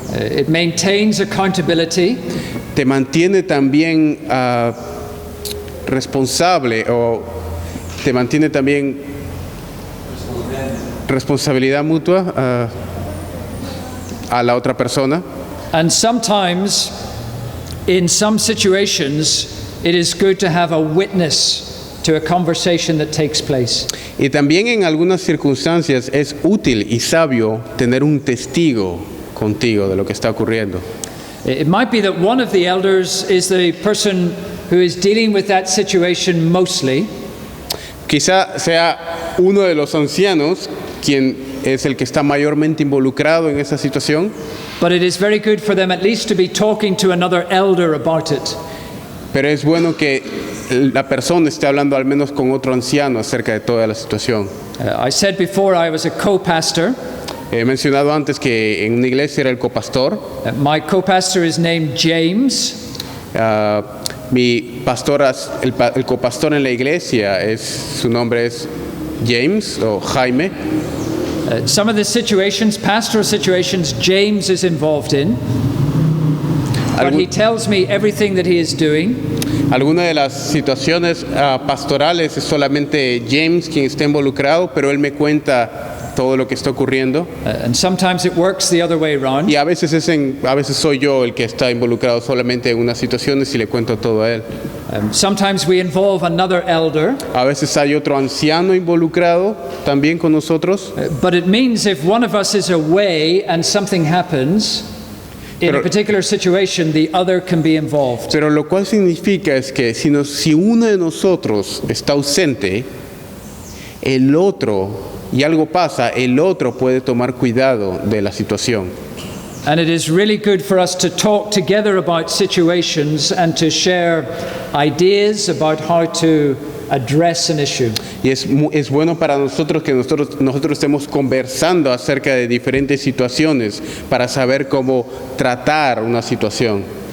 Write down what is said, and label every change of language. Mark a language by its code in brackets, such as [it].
[en] It maintains accountability. [es] Te mantiene también responsable o te mantiene también responsabilidad mutua a la otra persona. [en] And sometimes, in some situations, it is good to have a witness to a conversation that takes place. [es] Y también en algunas circunstancias es útil y sabio tener un testigo contigo de lo que está ocurriendo. [en] It might be that one of the elders is the person who is dealing with that situation mostly, [es] Quizá sea uno de los ancianos quien es el que está mayormente involucrado en esa situación, [en] but it is very good for them at least to be talking to another elder about it. [es] pero es bueno que la persona esté hablando al menos con otro anciano acerca de toda la situación. [en] I said before I was a co-pastor. [es] He mencionado antes que en una iglesia era el copastor. [en] My co-pastor is named James. [es] Mi pastor, el copastor en la iglesia, su nombre es James o Jaime. [en] Some of the situations, pastoral situations, James is involved in. but he [es] Algún- [en] tells me everything that he is doing. [es] Algunas de las situaciones pastorales es solamente James quien está involucrado, pero él me cuenta todo lo que está ocurriendo. [en] And sometimes it works the other way around. [es] Y a veces, a veces soy yo el que está involucrado solamente en unas situaciones y le cuento todo a él. [en] Sometimes we involve another elder, [es] A veces hay otro anciano involucrado también con nosotros. [en] but it means if one of us is away and something happens in a [es] Pero- [en] particular situation, the other can be involved. [es] Pero lo cual significa es que si uno de nosotros está ausente, el otro, y algo pasa, el otro puede tomar cuidado de la situación. [en] And it is really good for us to talk together about situations and to share ideas about how to address an issue. [es] Y es bueno para nosotros que nosotros estemos conversando acerca de diferentes situaciones para saber cómo tratar una situación.